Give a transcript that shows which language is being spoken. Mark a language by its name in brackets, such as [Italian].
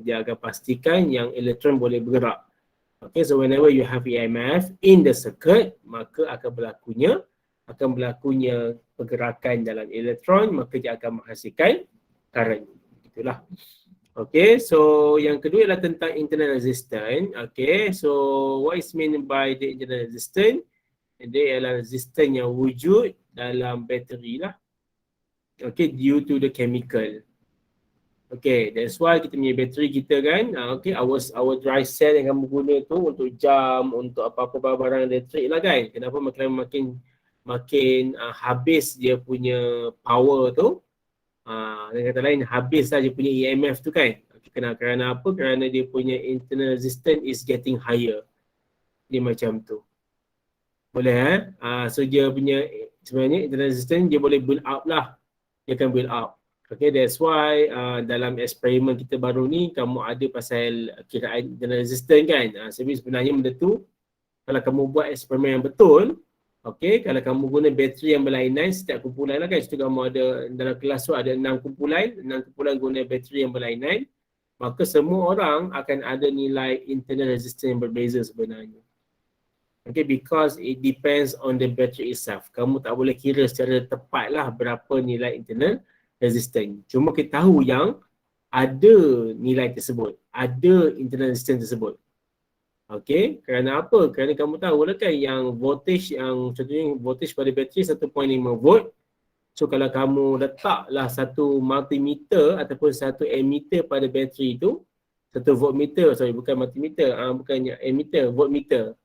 [Malay] Dia akan pastikan yang elektron boleh bergerak. [English] Okay, so whenever you have EMF in the circuit, [Malay] maka akan berlakunya pergerakan dalam elektron, maka dia akan menghasilkan current. Itulah. Okay, so yang kedua ialah tentang internal resistance. [English] Okay, so what is meant by the internal resistance? [Malay] Dia ialah resistance yang wujud dalam bateri lah. [English] Okay, due to the chemical. Okay, that's why [Malay] kita punya bateri kita kan, okay, [English] our dry cell [Malay] yang kamu guna tu untuk jam, untuk apa-apa barang elektrik lah kan. Kenapa makin habis dia punya power tu, dengan kata lain habislah dia punya EMF tu kan. Kerana apa? Kerana dia punya [English] internal resistance is getting higher. [Malay] Dia macam tu. Boleh so dia punya sebenarnya internal resistance dia boleh build up lah. Dia akan build up. Okay, [English] that's why [Malay] dalam eksperimen kita baru ni kamu ada pasal kiraan internal resistance kan. Sebenarnya benda tu kalau kamu buat eksperimen yang betul, okay, kalau kamu guna bateri yang berlainan setiap kumpulan lah kan. Situ kamu ada dalam kelas tu ada 6 kumpulan guna bateri yang berlainan, maka semua orang akan ada nilai internal resistance yang berbeza sebenarnya. [English] Okay, because it depends on the battery itself. [Malay] Kamu tak boleh kira secara tepat lah berapa nilai internal resistance. Cuma kita tahu yang ada nilai tersebut, ada internal resistance tersebut. Okay, kerana apa? Kerana kamu tahu lah kan yang voltage yang contohnya voltage pada bateri 1.5 volt. So kalau kamu letaklah satu multimeter ataupun satu ammeter pada bateri itu, satu voltmeter, sorry bukan multimeter, bukannya ammeter, voltmeter.